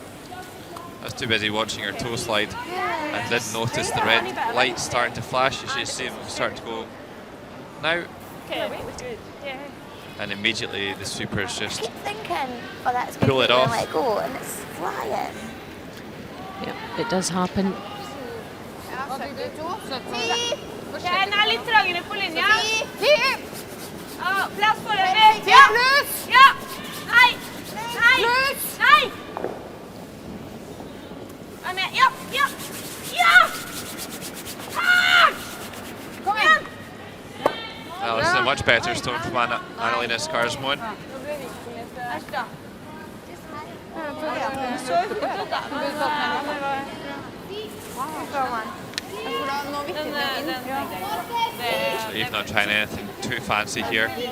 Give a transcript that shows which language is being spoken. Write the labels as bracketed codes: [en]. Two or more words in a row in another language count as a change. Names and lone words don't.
[en] I was too busy watching her toe slide and didn't notice the red lights starting to flash. You should see them start to go now. And immediately the sweepers just Thinking, oh, that's good. pull it off. Let go, and it's flying. Yeah, it does happen. [no] Den er litt trangere på linja. Plass for det. Ja! Ja! Nei! Nei! Nei! Vær med. Ja! Ja! Ja! Kom igjen! [en] better stone from Annalena Skarsmoen. So Eve not trying anything too fancy here.